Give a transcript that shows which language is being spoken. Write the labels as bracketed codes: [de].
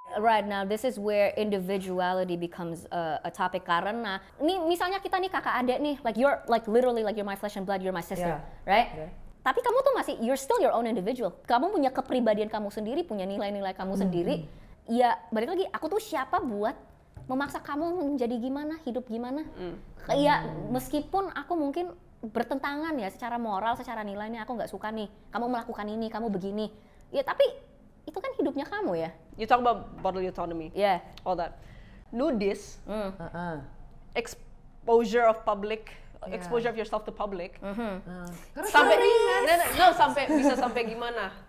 [en] Right, now this is where individuality becomes a topic [id] karena nih misalnya kita nih kakak adik nih, [en] like you're like literally like you're my flesh and blood, you're my sister, right? Okay. [id] Tapi kamu tuh masih, [en] you're still your own individual. [id] Kamu punya kepribadian kamu sendiri, punya nilai-nilai kamu sendiri. Ya balik lagi, aku tuh siapa buat memaksa kamu menjadi gimana, hidup gimana? Ya meskipun aku mungkin bertentangan ya secara moral, secara nilainya aku nggak suka nih. Kamu melakukan ini, kamu begini. Ya tapi itu kan hidupnya kamu ya. [en] You talk about bodily autonomy. Yeah. All that. Nudist, exposure of public, exposure of yourself to public. [id] Sampai bisa sampai gimana?